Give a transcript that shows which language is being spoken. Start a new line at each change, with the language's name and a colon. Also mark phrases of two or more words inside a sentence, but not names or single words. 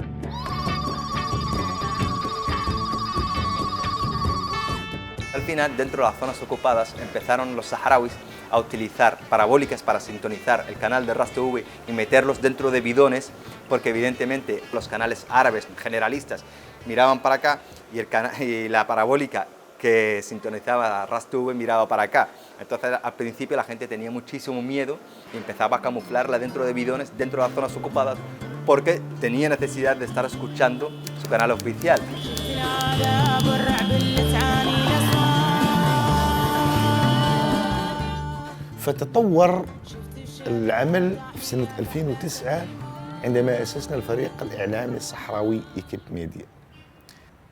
Spanish: Al final, dentro de las zonas ocupadas, empezaron los saharauis a utilizar parabólicas para sintonizar el canal de RAS TV y meterlos dentro de bidones, porque evidentemente los canales árabes generalistas miraban para acá y la parabólica que sintonizaba RAS TV miraba para acá. Entonces al principio la gente tenía muchísimo miedo y empezaba a camuflarla dentro de bidones, dentro de las zonas ocupadas, porque tenía necesidad de estar escuchando su canal oficial.
Arabic: فتطور العمل في سنة 2009 عندما أسسنا الفريق الإعلامي الصحراوي إيكيب ميديا.